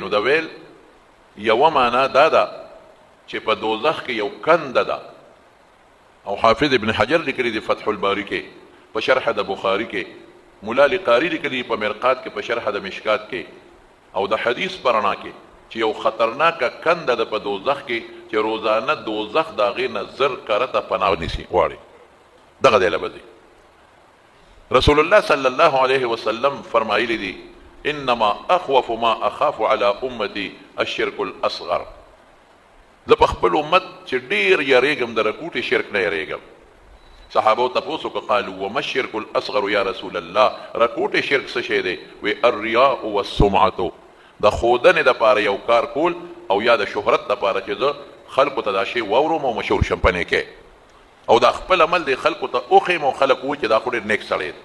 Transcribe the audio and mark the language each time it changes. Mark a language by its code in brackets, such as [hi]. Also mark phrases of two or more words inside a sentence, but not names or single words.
[ps] نو د ویل یوه معنا دا ده چې په دوزخ کې یو کنده ده، او حافظ ابن حجر لیکلي دي فتح الباری کې په شرح د بخاري کې، مولا لقاري لیکلي په مرقات کې په شرح د مشکات کې، او د حدیث په رڼا کې چې یو خطرناکه کنده ده په دوزخ کې چې روزانه دوزخ د هغې نه زر کرته پناه نیسي غواړي، دغه دی له به ځي. [ar] رسول الله صلی الله علیه وسلم [ps] فرمایلی دي [ar] انما اخوف ما اخاف على امتي الشرك الاصغر، [ps] زه په خپل امت چې ډیر یریږم د رکوټې شرک نه یریږم. صحابو تپوس وکړه [ar] قالوا وما الشرك الاصغر یا رسول الله، [ps] رکوټې شرک څه شی دی؟ [ar] وی الرياء والسمعه، [ps] د ښودنې دپاره یو کار کول او یا د شهرت دپاره چې زه خلکو ته دا شی واورم او مشهور شم په نیکۍ، او دا خپل عمل دی خلکو ته وښیم او خلک ووایي چې دا خو ډېر نیک سړی دی.